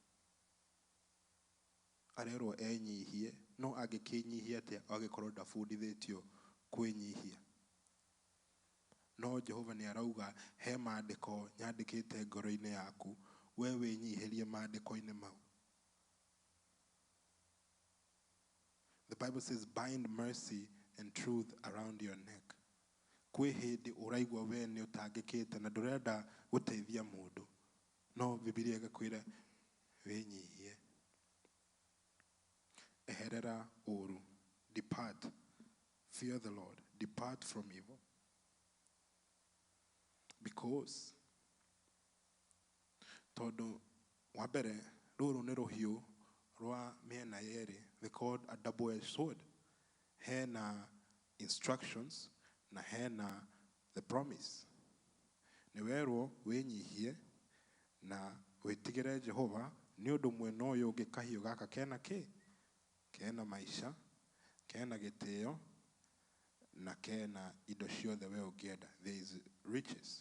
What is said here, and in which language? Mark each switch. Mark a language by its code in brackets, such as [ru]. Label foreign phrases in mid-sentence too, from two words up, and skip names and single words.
[ki] Arerwo enyihie, no angĩkĩnyihia atĩa agĩkorwo ndabundithĩtio kwĩnyihia? No Jehova nĩ arauga he maandĩko nyandĩkĩte ngoro-inĩ yaku, we wĩnyihĩrie maandĩko-inĩ mau. [en] The Bible says, bind mercy and truth around your neck. [ki] Kwĩ hĩndĩ ũraigua we nĩ ũtangĩkĩte na ndũrenda gũteithia mũndũ, no Bibilia ĩgakwĩra wĩnyihie. Eherera ũũru. [en] Depart. Fear the Lord. Depart from evil. [ki] Because tondũ wa mbere rũrũ nĩ rũhiũ rwa mĩena yerĩ. [en] They called a double-edged sword. [ki] Hena instructions na hena [en] the promise. [ki] Nĩ werwo wĩnyihie na wĩtigĩre Jehova, nĩ ũndũ mwena ũyũ ũngĩ kahiũ gaka kena kĩ? Kena maisha, kena gĩtĩo, na kena indo ciothe we ũngĩenda. [en] There is riches.